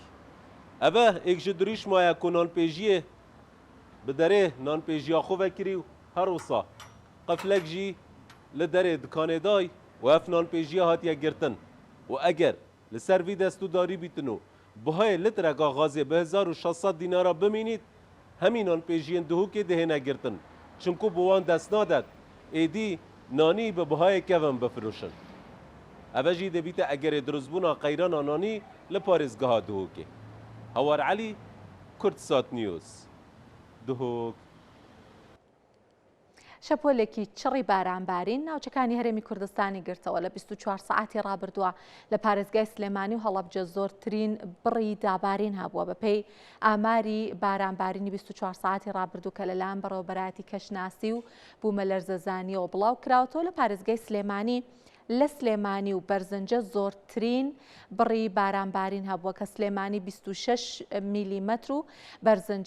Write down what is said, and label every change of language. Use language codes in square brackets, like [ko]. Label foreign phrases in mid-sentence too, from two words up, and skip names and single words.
[ku] Ev e êk ji dirîşmaya ku nanpêjiyê bi derê nanpêjiya xwe vekirî û her wisa qeflek jî li derê dikanê day û ev nanpêjiya hatiye girtin û eger li ser vî destûdarî bîtin û bihayê litreka xazê bi 1600 dînara bimînît hemî nanpêjiyên Duhokê dihêne girtin çunku bi wan dest nadet êdî nanî bi bihayê kevin bifirûşin. Ev jî dibîte egerê dirûstbûna qeyrana nanî li parêzgeha Duhokê. Hawar Elî, Kurdsat News. Duhok. [ckb] شەپۆلێکی چڕی بارانبارین ناوچەکانی هەرێمی کوردستانی گرتەوە لە 24 ساعتی ڕابردووە لە پارێزگای سلێمانی و هەڵەبجە زۆرترین بڕی دابارین هەبووە بەپێی ئاماری بارانبارینی 24 ساعتی ڕابردوو کە لەلایەن بەڕێوەبەرایەتی کەشناسی و بوومە لەرزەزانیەوە بڵاو کراوەتەوە لە پارێزگای سلێمانی لە سلێمانی و بەرزنجە زۆرترین بڕی بارانبارین هەبووە کە سلێمانی 26 میلیمەتر و بەرزنجە